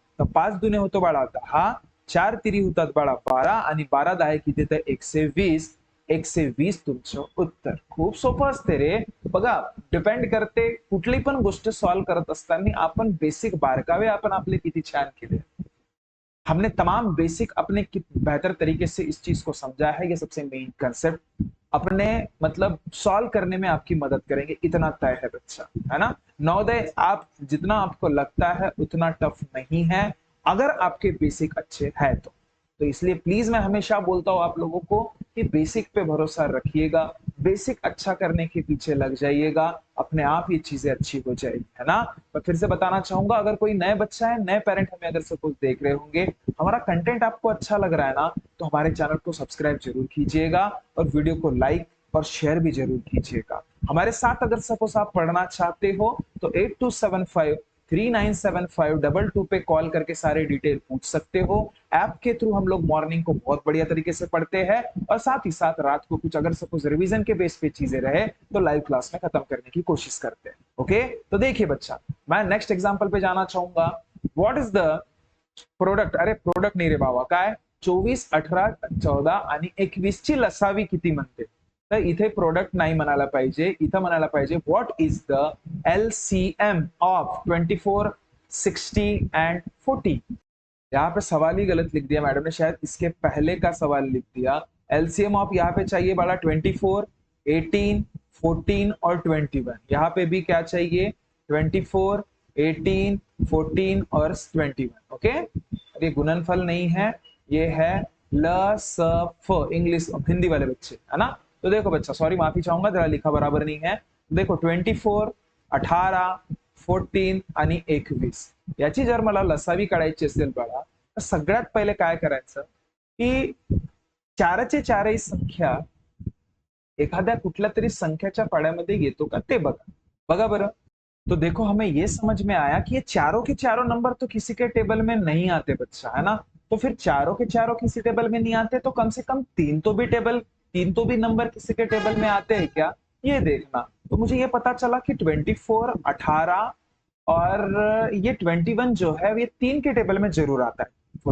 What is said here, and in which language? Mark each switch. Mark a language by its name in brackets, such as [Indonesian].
[Marathi] तर 5 दुने होतो बाळा 10, 4 तिरी होतात बाळा 12 आणि 12 10 किती, तर 120। 120 तुमचं उत्तर। खूप सोपं असते रे। बघा, डिपेंड करते कुठली पण गोष्ट सॉल्व करत असताना आपण बेसिक बारकावे आपण आपले किती छान केले। [Hindi] हमने तमाम बेसिक अपने बेहतर तरीके से इस चीज को समझा है। ये सबसे मेन कंसेप्ट अपने मतलब सॉल्व करने में आपकी मदद करेंगे, इतना तय है बच्चा, है ना? नवोदय आप जितना आपको लगता है उतना टफ नहीं है, अगर आपके बेसिक अच्छे है तो इसलिए प्लीज मैं हमेशा बोलता हूं आप लोगों को कि बेसिक पे भरोसा रखिएगा, बेसिक अच्छा करने के पीछे लग जाइएगा, अपने आप ये चीजें अच्छी हो जाएगी, है ना। मैं फिर से बताना चाहूंगा, अगर कोई नए बच्चा है, नए पेरेंट हमें अगर सपोज देख रहे होंगे, हमारा कंटेंट आपको अच्छा लग रहा है ना, तो हमारे चैनल को सब्सक्राइब जरूर कीजिएगा और वीडियो को लाइक और शेयर भी जरूर कीजिएगा। हमारे साथ अगर सपोज आप पढ़ना चाहते हो तो 8275 397522 पे कॉल करके सारे डिटेल पूछ सकते हो। ऐप के थ्रू हम लोग मॉर्निंग को बहुत बढ़िया तरीके से पढ़ते हैं और साथ ही साथ रात को कुछ अगर सपोज रिवीजन के बेस पे चीजें रहे तो लाइव क्लास में खत्म करने की कोशिश करते हैं। ओके, तो देखिए बच्चा, मैं नेक्स्ट एग्जांपल पे जाना चाहूंगा। [English] what is the product, [Marathi] अरे प्रोडक्ट नाही रे बाबा, काय 24 18 14 आणि 21 ची लसावी किती म्हणते? तर इथे प्रोडक्ट नाही म्हणायला पाहिजे, इथं म्हणायला पाहिजे [English] What is the LCM of 24 60 and 40। [Hindi] यहाँ पे सवाल ही गलत लिख दिया मैडम ने, शायद इसके पहले का सवाल लिख दिया। एलसीएम ऑफ यहाँ पे चाहिए बड़ा 24 18 14 और 21, यहाँ पे भी क्या चाहिए 24 18 14 और 21। ओके, ये गुणनफल नहीं है, ये है ल स फ, इंग्लिश हिंदी वाले बच्चे, है ना। तो देखो बच्चा, सॉरी माफी चाहूंगा, जरा लिखा बराबर नहीं है। [Marathi] देखो 24 18 14 आणि 21 याची जर मला लसावी काढायची असेल बाळा, तर सगळ्यात पहिले काय करायचं की चारचे चारही संख्या एखाद्या कुठल्या तरी संख्याच्या पाड्यामध्ये येतो का ते बघा, बघा बरं। [Hindi] तो देखो हमें ये समझ में आया कि ये चारों के चारों नंबर तो किसी के टेबल में नहीं आते बच्चा, है ना। तो फिर चारों के चारों किसी टेबल में नहीं आते तो कम से कम तीन तो भी नंबर किसी के टेबल में आते हैं क्या, ये देखना। तो मुझे ये पता चला कि 24 18 और ये 21 जो है ये तीन के टेबल में जरूर आता है।